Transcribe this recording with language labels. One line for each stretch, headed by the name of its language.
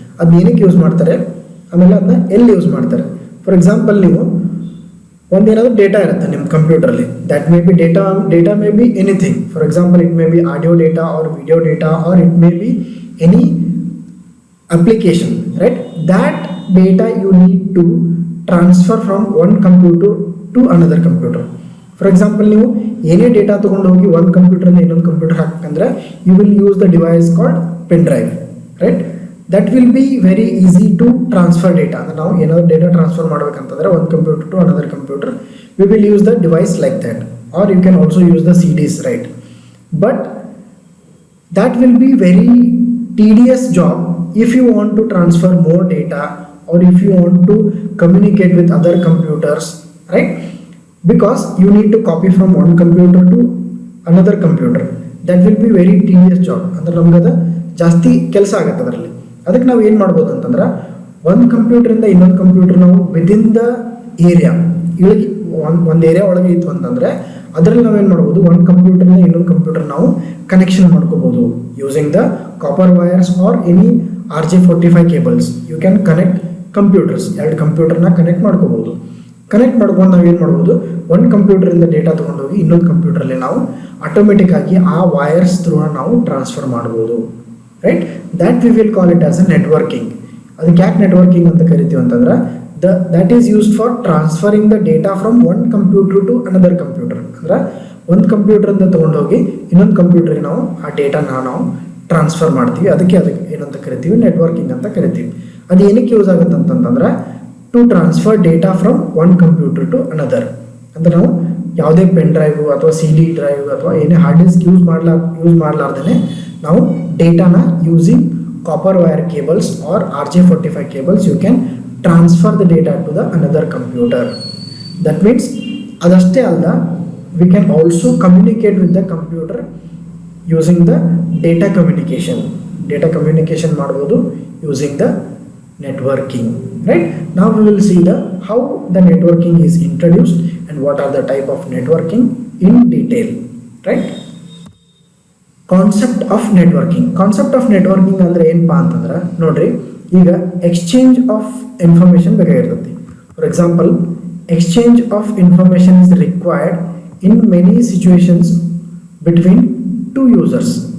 Kannada: ಅದನ್ನ ಏನಕ್ಕೆ ಯೂಸ್ ಮಾಡ್ತಾರೆ, ಆಮೇಲೆ ಅದನ್ನ ಎಲ್ಲಿ ಯೂಸ್ ಮಾಡ್ತಾರೆ.
English: for example,
Kannada: ನೀವು ಒಂದೇನಾದರೂ ಡೇಟಾ ಇರುತ್ತೆ ನಿಮ್ಮ ಕಂಪ್ಯೂಟರಲ್ಲಿ,
English: That may be data may be anything. For example, it may be audio data or video data or it may be any application, right? That data you need to transfer from one computer to another computer. For example,
Kannada: ನೀವು ಏನೇ data ತಗೊಂಡು ಹೋಗಿ ಒಂದು ಕಂಪ್ಯೂಟರಿಂದ ಇನ್ನೊಂದು computer ಹಾಕಬೇಕಂದ್ರೆ
English: You will use the device called pen drive, right? That will be very easy to transfer data.
Kannada: ಅಂದರೆ ನಾವು ಏನಾದರೂ data transfer ಮಾಡಬೇಕಂತಂದ್ರೆ ಒಂದು computer
English: To another computer, we will use the device like that, or you can also use the CDs, right? But that will be very tedious job if you want to transfer more data or if you want to communicate with other computers, right? Because you need to copy from one computer to another computer. That will be very tedious job.
Kannada: ಅಂದ್ರೆ ನಮ್ಗೆ ಅದು ಜಾಸ್ತಿ ಕೆಲಸ ಆಗುತ್ತೆ ಅದರಲ್ಲಿ. ಅದಕ್ಕೆ ನಾವು ಏನು ಮಾಡ್ಬೋದು ಅಂತಂದ್ರೆ, ಒಂದು ಕಂಪ್ಯೂಟರಿಂದ ಇನ್ನೊಂದು ಕಂಪ್ಯೂಟರ್ ನಾವು
English: within the area
Kannada: ಇಳಗಿ ಒಂದು ಏರಿಯಾ ಒಳಗೆ ಇತ್ತು ಅಂತಂದರೆ ಅದರಲ್ಲಿ ನಾವೇನು ಮಾಡ್ಬೋದು, ಒಂದು ಕಂಪ್ಯೂಟರ್ನ ಇನ್ನೊಂದು ಕಂಪ್ಯೂಟರ್ ನಾವು ಕನೆಕ್ಷನ್ ಮಾಡ್ಕೋಬೋದು
English: Using the copper wires or any RJ45 cables. You can connect computers,
Kannada: ಎರಡು ಕಂಪ್ಯೂಟರ್ನ ಕನೆಕ್ಟ್ ಮಾಡ್ಕೋಬೋದು. ಕನೆಕ್ಟ್ ಮಾಡ್ಕೊಂಡು ನಾವು ಏನು ಮಾಡ್ಬೋದು, ಒಂದು ಕಂಪ್ಯೂಟರಿಂದ ಡೇಟಾ ತೊಗೊಂಡೋಗಿ ಇನ್ನೊಂದು ಕಂಪ್ಯೂಟರಲ್ಲಿ ನಾವು ಆಟೋಮೆಟಿಕ್ ಆಗಿ ಆ ವೈರ್ಸ್ ಥ್ರೂ ನಾವು ಟ್ರಾನ್ಸ್ಫರ್ ಮಾಡ್ಬೋದು, right?
English: That we will call it as a networking.
Kannada: ಅದಕ್ಕೆ ಯಾಕೆ ನೆಟ್ವರ್ಕಿಂಗ್ ಅಂತ ಕರಿತೀವಿ ಅಂತಂದ್ರೆ,
English: that is used for transferring the data from one computer to another computer.
Kannada: ಅಂದ್ರೆ ಒಂದು ಕಂಪ್ಯೂಟರಿಂದ ತೊಗೊಂಡೋಗಿ ಇನ್ನೊಂದು ಕಂಪ್ಯೂಟರ್ಗೆ ನಾವು ಆ ಡೇಟಾನ ನಾವು ಟ್ರಾನ್ಸ್ಫರ್ ಮಾಡ್ತೀವಿ. ಅದಕ್ಕೆ ಏನಂತ ಕರಿತೀವಿ, ನೆಟ್ವರ್ಕಿಂಗ್ ಅಂತ ಕರಿತೀವಿ. ಅದು ಏನಕ್ಕೆ ಯೂಸ್ ಆಗುತ್ತೆ ಅಂತಂತಂದ್ರೆ,
English: To transfer data from one computer to another.
Kannada: ಅಂದರೆ ನಾವು ಯಾವುದೇ ಪೆನ್ ಡ್ರೈವ್ ಅಥವಾ CD ಡ್ರೈವ್ ಅಥವಾ ಏನೇ ಹಾರ್ಡ್ ಡಿಸ್ಕ್ ಯೂಸ್ ಮಾಡಲಾರ್ದೇ ನಾವು ಡೇಟಾನ
English: Using copper wire cables or RJ45 cables you can transfer the data to the another computer. That means
Kannada: adashte alda,
English: we can also communicate with the computer using the data communication
Kannada: ಮಾಡಬಹುದು
English: using the networking, right? Now we will see how the networking is introduced and what are the type of networking in detail, right?
Kannada: Concept of networking ಅಂದರೆ ಏನಪ್ಪಾ ಅಂತಂದ್ರೆ ನೋಡ್ರಿ, ಈಗ exchange of information ಬೇಕಾಗಿರ್ತೈತಿ.
English: For example, exchange of information is required in many situations between two users.